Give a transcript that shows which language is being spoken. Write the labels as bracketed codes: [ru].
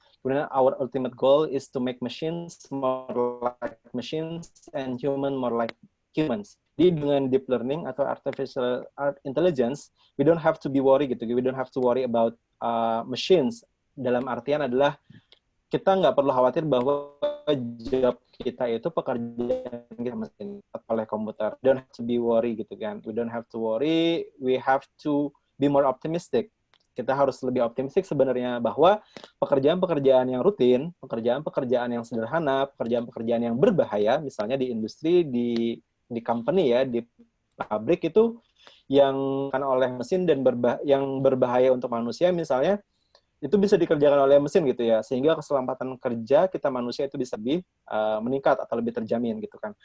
[en] Kemudian our ultimate goal is to make machines more like machines and human more like humans. [id] Jadi dengan deep learning atau artificial intelligence, [en] we don't have to be worried [id] gitu. [en] We don't have to worry about machines. [id] Dalam artian adalah kita nggak perlu khawatir bahwa job kita itu pekerjaan kita mesin oleh komputer. [en] Don't have to be worry [id] gitu kan. [en] We don't have to worry. We have to be more optimistic. [id] Kita harus lebih optimistik sebenarnya bahwa pekerjaan-pekerjaan yang rutin, pekerjaan-pekerjaan yang sederhana, pekerjaan-pekerjaan yang berbahaya, misalnya di industri, di company ya, di pabrik itu yang kan oleh mesin dan yang berbahaya untuk manusia misalnya, itu bisa dikerjakan oleh mesin gitu ya, sehingga keselamatan kerja kita manusia itu bisa lebih meningkat atau lebih terjamin gitu kan.